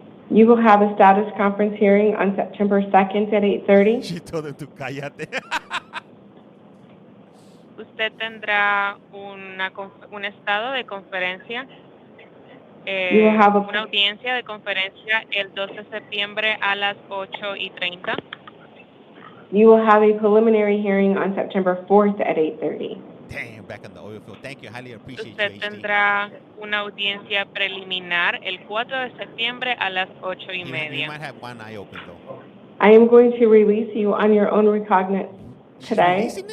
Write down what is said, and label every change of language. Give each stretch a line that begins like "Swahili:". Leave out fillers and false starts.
English: You will have a status conference hearing on September 2nd at 8:30. She told him to
Spanish: cállate. Usted tendrá un estado de conferencia, una audiencia de conferencia el 2 de septiembre a las 8:30.
English: You will have a preliminary hearing on September 4th at 8:30. Damn, back on the oil field. Thank you, highly appreciate
Spanish: Usted tendrá una audiencia preliminar el 4 de septiembre a las 8:30.
English: You might have one eye open, though. I am going to release you on your own recognizance today.